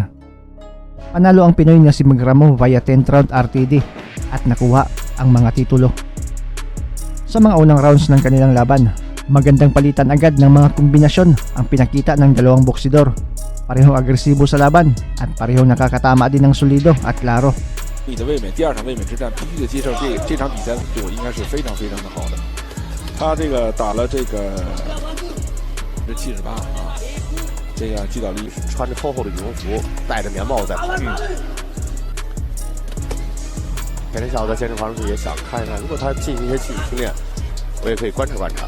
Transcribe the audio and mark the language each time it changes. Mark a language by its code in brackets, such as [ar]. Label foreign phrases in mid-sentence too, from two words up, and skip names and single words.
[tl] Panalo ang Pinoy na si Magramo [en] via 10th round RTD [tl] at nakuha ang mga titulo. Sa mga unang rounds ng kanilang laban, magandang palitan agad ng mga kombinasyon ang pinakita ng dalawang boksidor. Parehong agresibo sa laban at parehong nakakatama din ng solido at klaro. [zh] 你的卫冕，第二场卫冕之战必须得接受这场比赛对我应该是非常非常的好的。他这个打了这个是78啊，这个击倒力穿着厚厚的羽绒服，戴着棉帽在跑。前天下午在健身房里也想看一看，如果他进行一些具体训练，我也可以观察观察。